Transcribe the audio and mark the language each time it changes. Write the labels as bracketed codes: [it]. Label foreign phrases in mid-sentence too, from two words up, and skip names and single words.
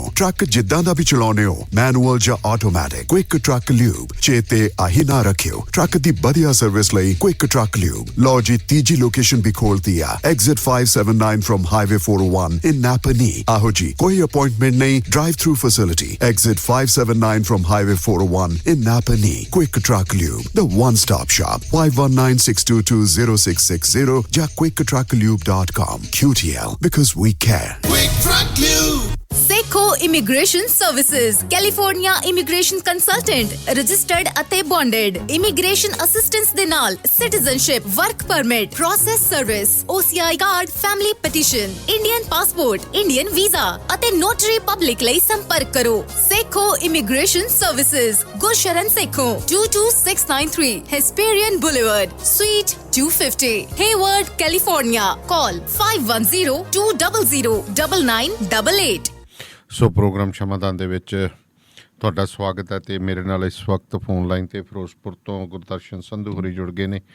[pa] ਟਰੱਕ ਜਿੱਦਾਂ ਦਾ ਵੀ ਚਲਾਉਨੇ ਹੋ, ਮੈਨੂਅਲ ਜਾਂ ਆਟੋਮੈਟਿਕ, ਕੁਇਕ ਟਰੱਕ ਲਿਊਬ ਚੇਤੇ ਆਹੀ ਨਾ ਰੱਖਿਓ। ਟਰੱਕ ਦੀ ਵਧੀਆ ਸਰਵਿਸ ਲਈ ਕੁਇਕ ਟਰੱਕ ਲਿਊਬ। ਲਓ ਜੀ, ਤੀਜੀ ਲੋਕੇਸ਼ਨ ਵੀ ਖੋਲਤੀ ਆ, [en] exit 579 from highway 401 in Napanee. [pa] ਆਹੋ ਜੀ, ਕੋਈ ਅਪਾਇੰਟਮੈਂਟ ਨਹੀਂ, [en] drive through facility, exit 579 from highway 401 in Napanee. [pa] ਕੁਇਕ ਟਰੱਕ ਲਿਊਬ, [en] the one stop shop, 5196220660 ਜਾਂ quicktrucklube.com। QTL, because we care। Seco Immigration Services, California Immigration Consultant, registered ਅਤੇ bonded, immigration assistance [pa] ਦੇ ਨਾਲ [en] citizenship, work permit, process service, OCI card, family petition, Indian passport, Indian visa ਅਤੇ notary public [pa] ਲਈ ਸੰਪਰਕ ਕਰੋ। [en] Seco Immigration Services, ਗੁਰਸ਼ਰਨ ਸੇਖੋਂ, 22693 Hesperian Boulevard, Suite 250, Hayward, California. Call 510-200-9988। [pa] ਸੋ ਪ੍ਰੋਗਰਾਮ ਸ਼ਮਾਦਾਨ ਦੇ ਵਿੱਚ ਤੁਹਾਡਾ ਸਵਾਗਤ ਹੈ ਤੇ ਮੇਰੇ ਨਾਲ ਇਸ ਵਕਤ ਫੋਨ ਲਾਈਨ ਤੇ ਫਿਰੋਜ਼ਪੁਰ ਤੋਂ ਗੁਰਦਰਸ਼ਨ ਸੰਧੂ ਹੋਰੀ ਜੁੜ ਗਏ ਨੇ।